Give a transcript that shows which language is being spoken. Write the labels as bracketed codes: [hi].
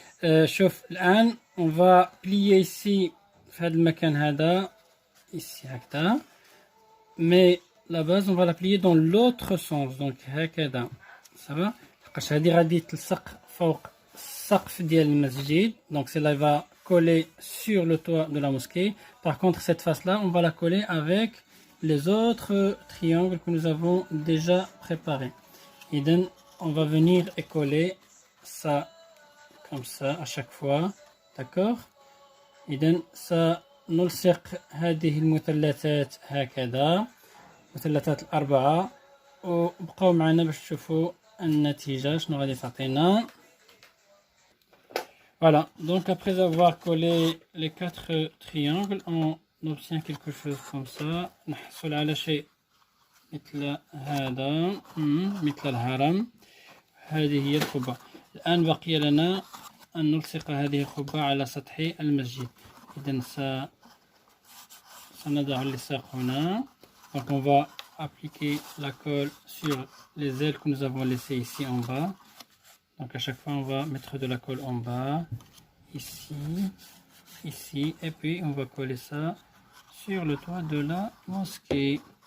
[ar] شوف الآن [fr] on va plier ici [ar] في هذا المكان هذا ici هكذا. [fr] Mais la base on va la plier dans l'autre sens. Donc هكذا. Ça va? [ar] لحقاش هذه غادي تلصق فوق السقف ديال المسجد. [fr] Donc celle-là va coller sur le toit de la mosquée. Par contre cette face-là on va la coller avec les autres triangles que nous avons déjà préparés. Et donc, on va venir et coller ça comme ça à chaque fois. D'accord? Et donc, ça [ar] نلصق هذه المثلثات هكذا. مثلثات الأربعة. وبقوا معنا باش تشوفوا النتيجة شنو غادي تعطينا. [fr] Voilà. Donc, après avoir collé les 4 triangles, on obtient quelque chose comme ça. [ar] نحصل على شيء مثل هذا مثل الهرم. هذه هي القبة. الآن بقي لنا أن نلصق هذه القبة على سطح المسجد. إذن سنضع اللصاق هنا. [fr] Donc on va appliquer la colle sur les ailes que nous avons laissées ici en bas. Donc à chaque fois on va mettre de la colle en bas, ici, ici, et puis on va coller ça sur le toit de la mosquée.